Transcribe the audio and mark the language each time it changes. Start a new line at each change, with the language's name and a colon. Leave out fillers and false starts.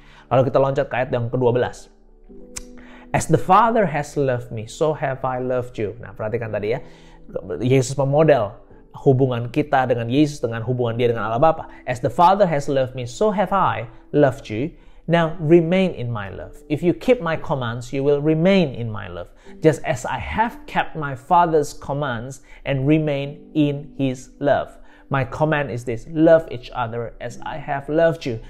Indonesian: Lalu kita loncat ke ayat yang ke-12.
English: As the Father has loved me, so have I loved you.
Indonesian: Nah, perhatikan tadi ya. Yesus memodel hubungan kita dengan Yesus dengan hubungan dia dengan Allah Bapa.
English: As the Father has loved me, so have I loved you. Now remain in my love. If you keep my commands, you will remain in my love. Just as I have kept my Father's commands and remain in His love. My command is this, love each other as I have loved you.